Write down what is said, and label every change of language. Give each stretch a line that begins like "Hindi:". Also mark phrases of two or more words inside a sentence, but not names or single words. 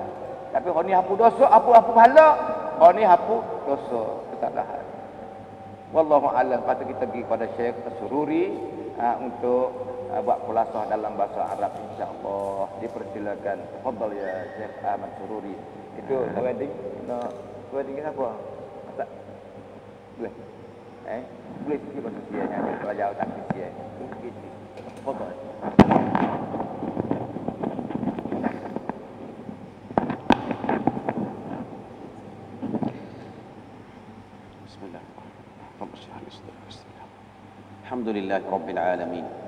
Malay: Tapi orang ni hapus dosa, hapus pahala. Orang ni hapus dosa, kesalahan.
Arabic: والله أعلم.
Malay: Patut kita pergi kepada Syekh As-Sururi untuk buat kulasah dalam bahasa Arab, insya-Allah. Dipersilakan.
Arabic: تفضل يا شيخ Ahmad Sururi.
Malay: Itu wedding. Wedding apa? Tak. Boleh. Boleh sikit bahasa Sia nya. Kalau jauh tak Sia. Sikit.
Arabic: Tafadhal. الحمد لله رب العالمين.